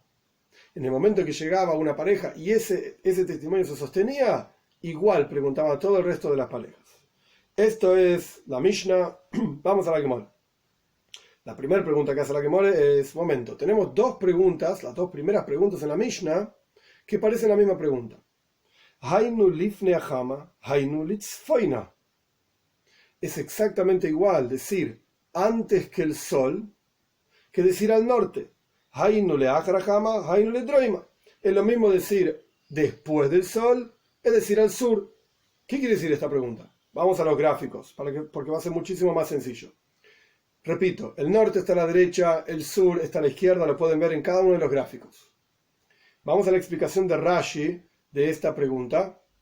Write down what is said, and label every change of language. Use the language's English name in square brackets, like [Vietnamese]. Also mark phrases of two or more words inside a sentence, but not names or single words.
[Spanish] En el momento que llegaba una pareja y ese testimonio se sostenía, igual preguntaba a todo el resto de las parejas. Esto es la Mishnah. Vamos a la Gemara. La primera pregunta que hace la Gemara es, tenemos dos preguntas, las dos primeras preguntas en la Mishnah, que parecen la misma pregunta. [Aramaic] היינו לפני חמה היינו לצפונה. [Spanish] Es exactamente igual decir antes que el sol que decir al norte. [Aramaic] היינו לאחר חמה היינו לדרומה. [Spanish] Es lo mismo decir después del sol, es decir al sur. ¿Qué quiere decir esta pregunta? Vamos a los gráficos, porque va a ser muchísimo más sencillo. Repito, el norte está a la derecha, el sur está a la izquierda, lo pueden ver en cada uno de los gráficos. Vamos a la explicación de Rashi de esta pregunta.